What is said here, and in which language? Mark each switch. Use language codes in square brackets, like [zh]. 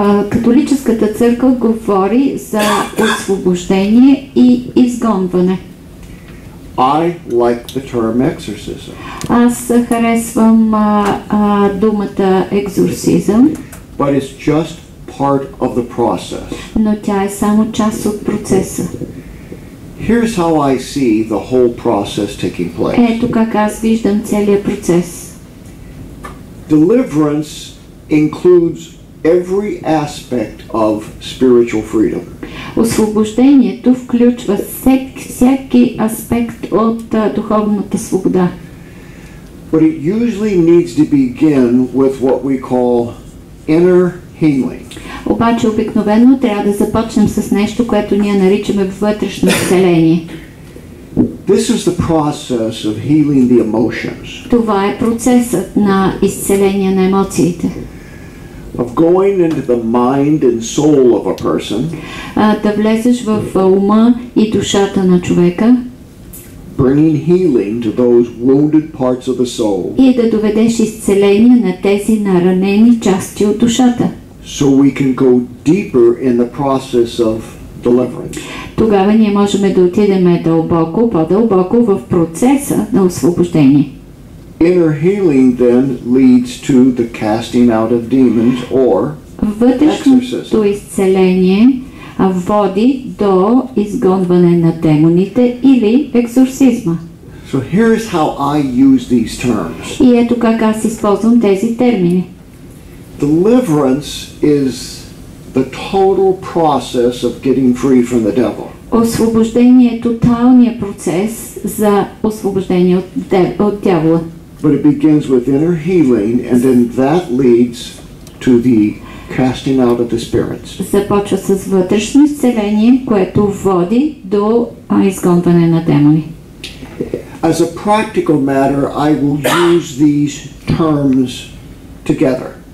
[bg] Католическата църква говори за освобождение и изгонване. [en] I like the term exorcism. [bg] Аз харесвам думата екзорсизъм. [en] But it's just part of the process. [bg] Но тя е само част от процеса. [en] Here's how I see the whole process taking place. [bg] Ето как аз виждам целият процес. [en] Deliverance includes every aspect of spiritual freedom. [bg] Освобождението включва всеки аспект от духовната свобода. [en] But it usually needs to begin with what we call inner healing. [bg] Обаче обикновено трябва да започнем с нещо, което ние наричаме вътрешно изцеление. [en] This is the process of healing the emotions. [bg] Това е процесът на изцеление на емоциите. [en] Of going into the mind and soul of a person. [bg] Да влезеш в ума и душата на човека. [en] Bringing healing to those wounded parts of the soul. [bg] И да доведеш изцеление на тези наранени части от душата. [en] So we can go deeper in the process of deliverance. [bg] Тогава ние можем да отидем по-дълбоко в процеса на освобождение. [en] Inner healing then leads to the casting out of demons or [bg] вътрешното изцеление води до изгонване на демоните или екзорсизма. [en] So here's how I use these terms. [bg] И ето как аз използвам тези термини. [en] Deliverance is the total process of getting free from the devil. [bg] Освобождение е тоталният процес за освобождение от дявола. [en] But it begins with inner healing and then that leads to the casting out of the spirits. [bg] Започва с вътрешно изцеление, което води до изгонване на демони. [en] As a practical matter, I will use these terms together.